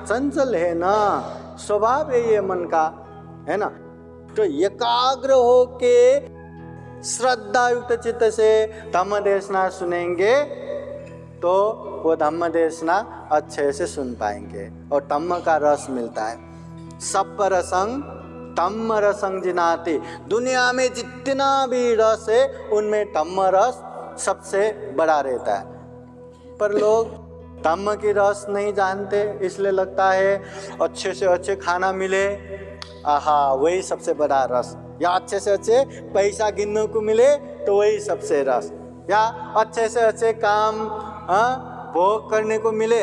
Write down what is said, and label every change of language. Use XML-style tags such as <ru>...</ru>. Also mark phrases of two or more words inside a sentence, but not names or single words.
<hi>चंचल है ना, स्वभाव है ये मन का, है ना? तो एकाग्र होके श्रद्धा युक्त चित्त से धम्म देशना सुनेंगे तो वो धम्म देशना अच्छे से सुन पाएंगे और धम्म का रस मिलता है।</hi> <pi>सब्ब रसंग धम्म रसंग जिनाति,</pi> <hi>दुनिया में जितना भी रस है उनमें धम्म रस सबसे बड़ा रहता है। पर लोग धम्म की रस नहीं जानते, इसलिए लगता है अच्छे से अच्छे खाना मिले, आहा वही सबसे बड़ा रस, या अच्छे से अच्छे पैसा गिनने को मिले तो वही सबसे रस, या अच्छे से अच्छे काम भोग करने को मिले।</hi>